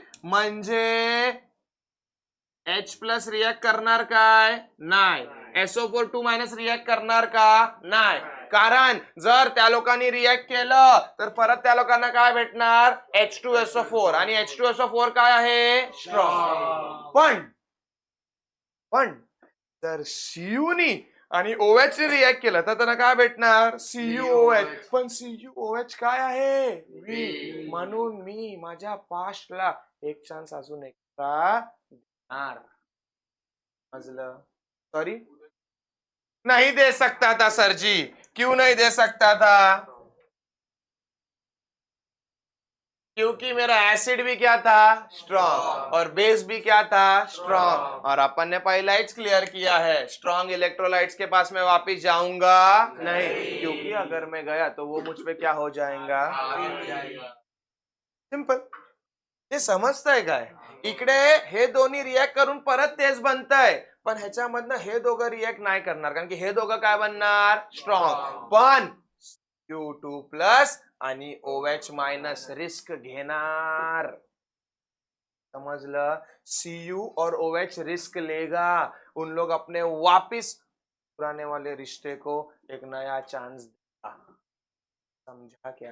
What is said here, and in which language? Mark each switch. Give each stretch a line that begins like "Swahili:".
Marathi: म्हणजे H plus react करणार काय? नाही। SO4 2 मायनस रिएक्ट करणार का? नाही। कारण जर त्या लोकांनी रिएक्ट केलं तर परत त्या लोकांना काय भेटणार? H2SO4 आणि H2SO4 काय आहे? स्ट्रॉंग। पण जर Cu नी आणि OH नी रिएक्ट केलं तर त्यांना काय भेटणार? CuOH। पण CuOH काय आहे? वीक। म्हणून मी माझ्या पास्टला एक चान्स अजून एक्स्ट्रा देणार। समजलं?
Hindi: सॉरी, नहीं दे सकता था सर जी। क्यों नहीं दे सकता था? क्योंकि मेरा एसिड भी क्या था? स्ट्रॉन्ग। और बेस भी क्या था? स्ट्रॉन्ग। और अपन ने पहला ही क्लियर किया है, स्ट्रॉन्ग इलेक्ट्रोलाइट्स के पास मैं वापिस जाऊंगा नहीं, क्योंकि अगर मैं गया तो वो मुझ पे क्या हो जाएगा?
Marathi: सिंपल। हे समजतंय काय? इकडे हे दोन्ही रिएक्ट करून परत तेच बनतंय, पण ह्याच्यामधनं हे दोघं रिएक्ट नाही करणार, कारण की हे दोघं काय बनणार? स्ट्रॉंग। पण Q2 प्लस आणि OH माइनस रिस्क घेणार। समझलं?
Hindi: Cu और OH रिस्क लेगा। उन लोग अपने वापिस पुराने वाले रिश्ते को एक नया चांस देगा। समझा क्या?